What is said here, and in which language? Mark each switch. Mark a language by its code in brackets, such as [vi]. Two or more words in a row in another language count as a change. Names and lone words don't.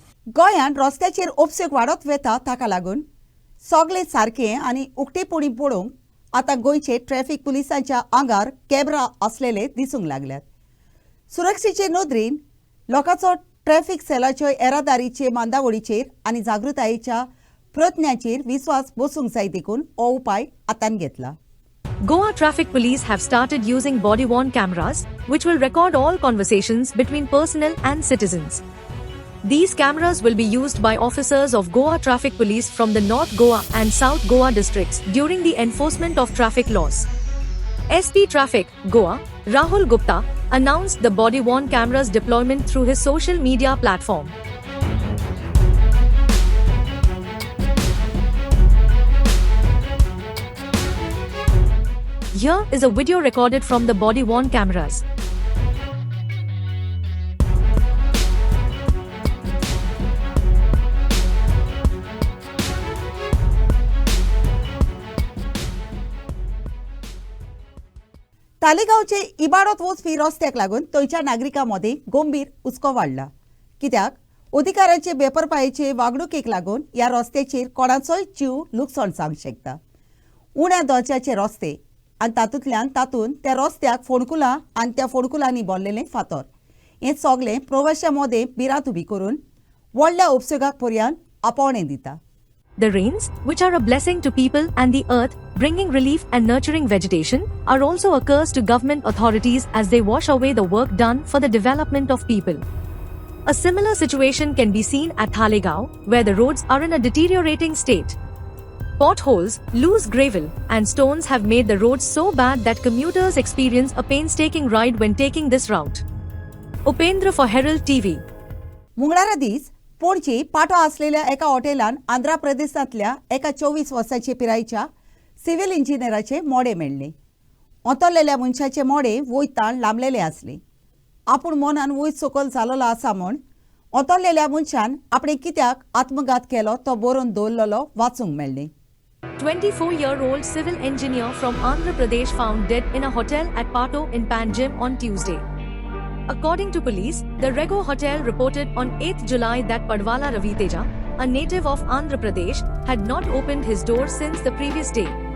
[kok] गोंयांत रस्त्याचेर उपसेक वाडत वेता ताका लागून सगळे सारकें आनी उक्तेपणी पळोवंक आतां गोंयचे ट्रॅफिक पुलिसांच्या आंगार कॅमेरा आसलेले दिसूंक लागल्यात. सुरक्षेचे नदरेन लोकांचो ट्रॅफिक सेलाच्यो येरादारीचे मांदावळीचेर आनी जागृतायेच्या प्रयत्नांचेर विस्वास बसूंक जाय देखून हो उपाय आतान घेतला. [en] Goa Traffic Police have started using body-worn cameras, which will record all conversations between personnel and citizens. These cameras will be used by officers of Goa Traffic Police from the North Goa and South Goa districts during the enforcement of traffic laws. SP Traffic, Goa, Rahul Gupta, announced the body-worn cameras deployment through his social media platform. Here is a video recorded from the body-worn cameras. [kok] तालिगांवचे इबाडत वचपी रस्त्याक लागून थंयच्या नागरिकांमध्ये गंभीर हुस्को वाडला. कित्याक अधिकाऱ्यांचे बेपरपायेचे वागणुकेक लागून ह्या रस्त्याचेर कोणाचोय जीव लुकसाण जावंक शकता. उण्या दर्जाचे रस्ते आनी तातूंत त्या रस्त्याक फोंडकुलां आनी त्या फोंडकुलांनी भरलेले फातर हें सगळें प्रवाशांमध्ये भिरांत उबी करून व्हडल्या उपसोगाक पर्यंत आपोवणें दिता. [en] The rains, which are a blessing to people and the earth, bringing relief and nurturing vegetation, are also a curse to government authorities as they wash away the work done for the development of people. A similar situation can be seen at Talegaon, where the roads are in a deteriorating state. Potholes, loose gravel, and stones have made the roads so bad that commuters experience a painstaking ride when taking this route. Upendra for Herald TV. [kok] मंगळारा दीस पणजी पाटो आसलेल्या एका हॉटेलान आंध्र प्रदेशांतल्या एका 24 वर्सांचे पिरायेच्या सिव्हिल इंजिनियराचे मोडे मेळ्ळे. ओतरलेल्या मनशाचे मोडे वयतान लांबलेले आसले. आपूण मनान वयर सकयल जालोलो आसा म्हूण ओतरलेल्या मनशान आपणे कित्याक आत्मघात केलो तो बरोवन दवरलेलो वाचूंक मेळ्ळें. [en] 24-year-old civil engineer from Andhra Pradesh found dead in a hotel at Pato in Panjim on Tuesday. According to police, the Rego Hotel reported on 8th July that Padwala Raviteja, a native of Andhra Pradesh, had not opened his door since the previous day.